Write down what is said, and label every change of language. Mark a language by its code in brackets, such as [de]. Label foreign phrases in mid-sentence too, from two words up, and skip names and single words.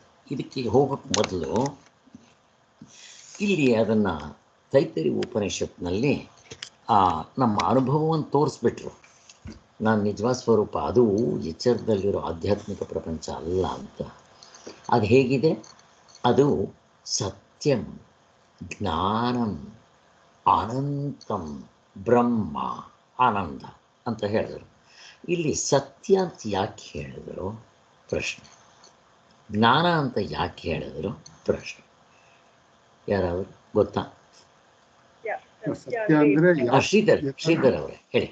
[kn] ಇದಕ್ಕೆ ಹೋಗೋಕ್ಕೆ ಮೊದಲು ಇಲ್ಲಿ ಅದನ್ನು ತೈತರಿ ಉಪನಿಷತ್ನಲ್ಲಿ ನಮ್ಮ ಅನುಭವವನ್ನು ತೋರಿಸ್ಬಿಟ್ರು. ನಾನು ನಿಜವಾದ ಸ್ವರೂಪ ಅದು ಎಚ್ಚರದಲ್ಲಿರೋ ಆಧ್ಯಾತ್ಮಿಕ ಪ್ರಪಂಚ ಅಲ್ಲ ಅಂತ. ಅದು ಹೇಗಿದೆ? ಅದು [sa] ಸತ್ಯಂ, ಜ್ಞಾನಂ, ಅನಂತಂ, ಬ್ರಹ್ಮ, [kn] ಆನಂದ ಅಂತ ಹೇಳಿದರು. ಇಲ್ಲಿ ಸತ್ಯ ಅಂತ ಯಾಕೆ ಹೇಳಿದರು? ಪ್ರಶ್ನೆ. ಜ್ಞಾನ ಅಂತ ಯಾಕೆ ಹೇಳಿದರು? ಪ್ರಶ್ನೆ. ಯಾರಾದರೂ ಗೊತ್ತಾ? ಸತ್ಯ ಅಂದ್ರೆ ಶ್ರೀಧರ್ ಅವರೇ ಹೇಳಿ.